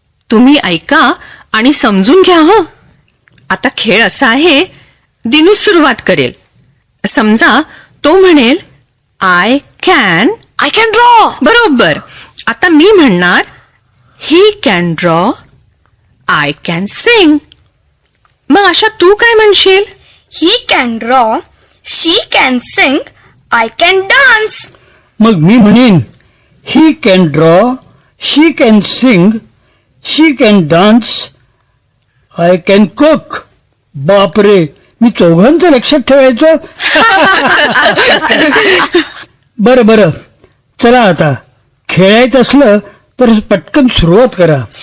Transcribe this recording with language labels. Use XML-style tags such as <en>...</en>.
<mr>तुम्ही ऐका आणि समजून घ्या हं. आता खेळ असा आहे, दिनू सुरुवात करेल. समजा तो म्हणेल</mr> <en>I can draw.</en> <mr>बरोबर. आता मी म्हणणार</mr> <en>He can draw, I can sing.</en> <mr>मग आशा तू काय म्हणशील?</mr> <en>He can draw, she can sing, I can dance.</en> <mr>मग मी म्हणेन</mr> <en>He can draw, she can sing, she can dance, I can cook.</en> <mr>बापरे, मी चौघांचं लक्षात ठेवायचं. बरं बरं, चला आता खेळायचं असलं तर पटकन सुरुवात करा.</mr>